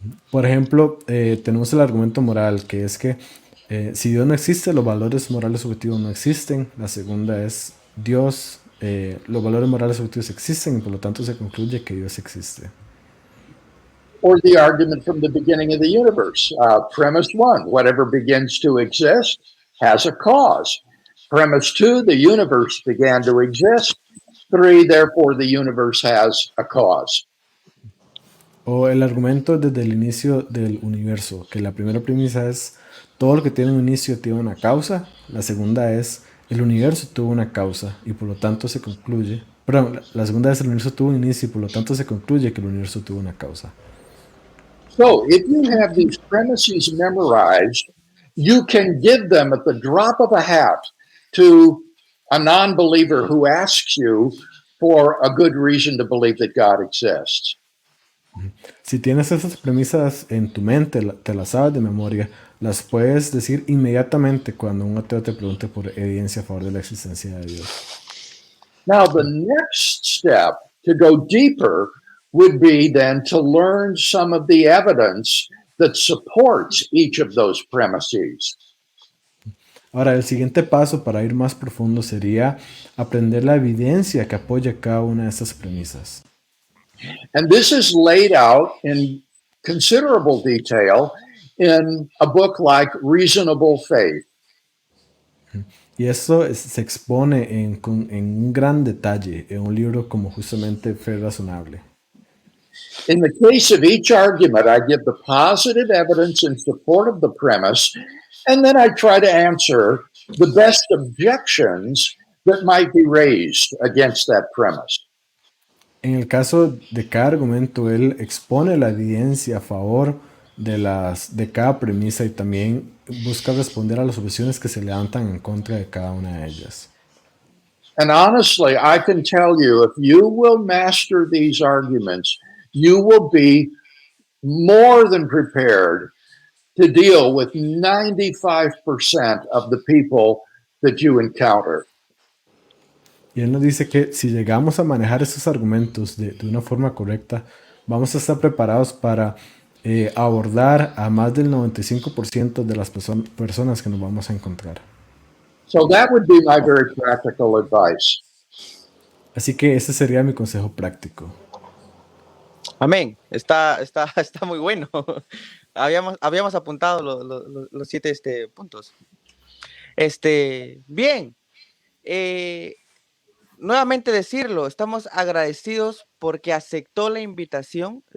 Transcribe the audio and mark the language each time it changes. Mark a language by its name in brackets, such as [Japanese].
[Spanish] Por ejemplo, tenemos el argumento moral, que es que si Dios no existe, los valores morales objetivos no existen. La segunda es Dios, los valores morales objetivos existen y por lo tanto se concluye que Dios existe. [English] Or the argument from the beginning of the universe. Premise 1, whatever begins to exist has a cause. Premise 2, the universe began to exist. 3, therefore the universe has a cause. [Spanish] O el argumento desde el inicio del universo, que la primera premisa es todo lo que tiene un inicio tiene una causa. La segunda es el universo tuvo una causa y por lo tanto se concluye. Perdón, la segunda es el universo tuvo un inicio y por lo tanto se concluye que el universo tuvo una causa. [English] So if you have these premises memorized, you can give them at the drop of a hat to a non-believer who asks you for a good reason to believe that God exists. [Spanish] Si tienes esas premisas en tu mente, te las sabes de memoria, las puedes decir inmediatamente cuando un ateo te pregunte por evidencia a favor de la existencia de Dios. [English] Now, the next step to go deeper would be then to learn some of the evidence that supports each of those premises. [Spanish] Ahora, el siguiente paso para ir más profundo sería aprender la evidencia que apoya cada una de estas premisas. [English] And this is laid out in considerable detail in a book like Reasonable Faith. [Spanish] Y eso se expone en un gran detalle en un libro como justamente Fe Razonable. [English] In the case of each argument, I give the positive evidence in support of the premise, and then I try to answer the best objections that might be raised against that premise. [Spanish] En el caso de cada argumento, él expone la evidencia a favor de cada premisa y también busca responder a las objeciones que se levantan en contra de cada una de ellas. [English] And honestly, I can tell you, if you will master these arguments, you will be more than prepared to deal with 95% of the people that you encounter. [Spanish] Y él nos dice que si llegamos a manejar estos argumentos de una forma correcta, vamos a estar preparados para abordar a más del 95% de las personas que nos vamos a encontrar. [English] So that would be my very practical advice. [Spanish] Así que ese sería mi consejo práctico. Amén. Está muy bueno. Habíamos apuntado los 7 puntos. Bien. Nuevamente decirlo, estamos agradecidos porque aceptó la invitación.